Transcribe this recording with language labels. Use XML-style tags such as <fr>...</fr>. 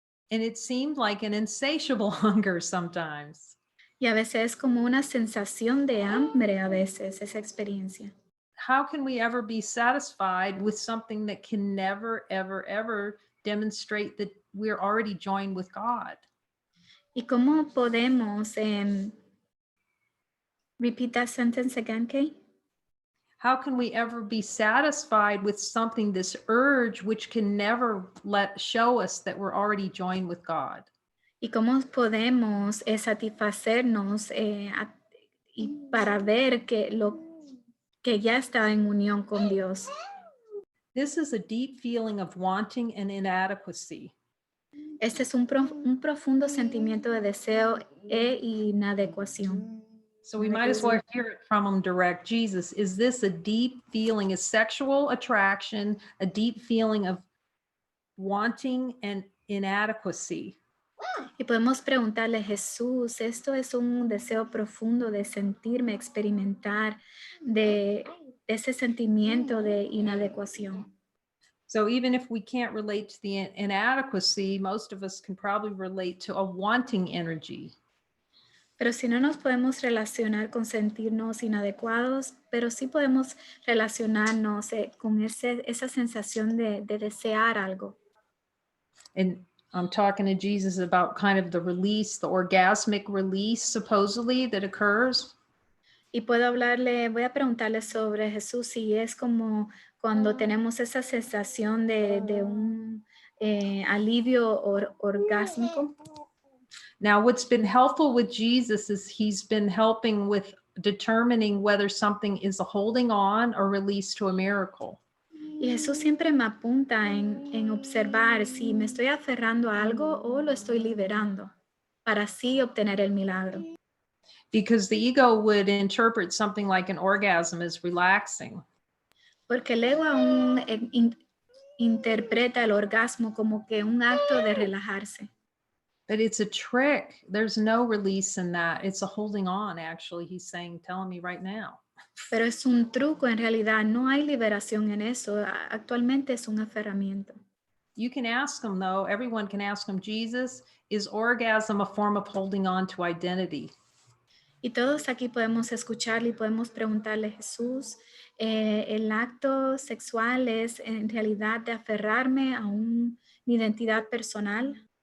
<en>And it seemed like an insatiable hunger sometimes.</en> <es>Y a veces es como una sensación de hambre a veces, esa experiencia.</es> <en>How can we ever be satisfied with something that can never, ever, ever demonstrate that we're already joined with God?</en> <es>¿Y cómo podemos,</es> <en>repeat that sentence again, Kay? How can we ever be satisfied with something, this urge, which can never show us that we're already joined with God?</en> <es>¿Y cómo podemos satisfacernos y para ver que ya está en unión con Dios?</es> <en>This is a deep feeling of wanting and inadequacy.</en> <es>Este es un profundo sentimiento de deseo e inadecuación.</es> <en>So we might as well hear it from him direct. Jesus, is this a deep feeling, a sexual attraction, a deep feeling of wanting and inadequacy?</en> <es>Y podemos preguntarle, Jesús, ¿esto es un deseo profundo de sentirme, experimentar de ese sentimiento de inadecuación?</es> <en>So even if we can't relate to the inadequacy, most of us can probably relate to a wanting energy.</en> <es>Pero si no nos podemos relacionar con sentirnos inadecuados, pero sí podemos relacionarnos con esa sensación de desear algo.</es> <en>And I'm talking to Jesus about kind of the release, the orgasmic release, supposedly, that occurs.</en> <es>Y voy a preguntarle sobre Jesús si es como cuando tenemos esa sensación de un alivio orgásmico.</es> <en>Now, what's been helpful with Jesus is he's been helping with determining whether something is a holding on or release to a miracle.</en> <es>Y Jesús siempre me apunta en observar si me estoy aferrando a algo o lo estoy liberando para así obtener el milagro.</es> <en>Because the ego would interpret something like an orgasm as relaxing.</en> <es>Porque el ego aún interpreta el orgasmo como que un acto de relajarse.</es> <en>But it's a trick. There's no release in that. It's a holding on, actually. He's saying, telling me right now.</en> <es>Pero es un truco, en realidad no hay liberación en eso. Actualmente es un aferramiento.</es> <en>You can ask him, though, everyone can ask him, Jesus, is orgasm a form of holding on to identity?</en> <es>Y todos aquí podemos escucharle y podemos preguntarle, Jesús, ¿el acto sexual es en realidad de aferrarme a mi identidad personal?</es>